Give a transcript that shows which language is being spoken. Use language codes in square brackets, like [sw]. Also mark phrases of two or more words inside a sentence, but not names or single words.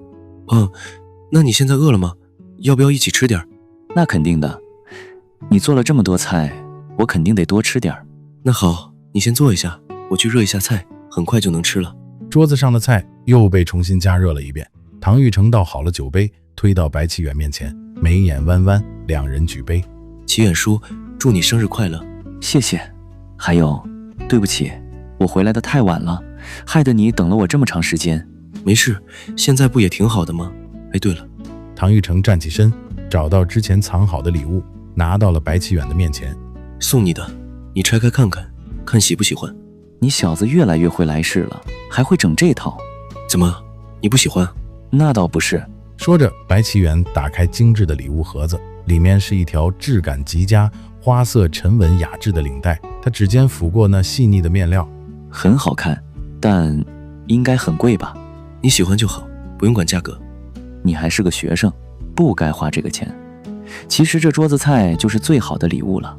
[zh] 那你現在餓了嗎？要不要一起吃點？那肯定的，你做了這麼多菜，我肯定得多吃点。那好，你先坐一下，我去热一下菜，很快就能吃了。桌子上的菜又被重新加熱了一遍。唐玉成倒好了酒杯，推到白啟遠面前，眉眼彎彎，兩人舉杯。啟遠叔，祝你生日快樂。謝謝。還有，對不起，我回来的太晚了，害得你等了我這麼長時間。沒事，现在不也挺好的嗎？哎，对了，唐玉成站起身，找到之前藏好的禮物，拿到了白啟遠的面前。送你的，你拆開看看，看喜不喜歡。你小子越來越會來事了，還會整這套。怎麼，你不喜歡？那倒不是。說着，白啟遠打開精緻的禮物盒子，裡面是一條質感極佳、花色沉穩雅致的領帶。他指尖撫過那細膩的面料，很好看，但應該很貴吧？你喜歡就好，不用管價格。你還是個學生，不該花這個錢。其實這桌子菜就是最好的禮物了。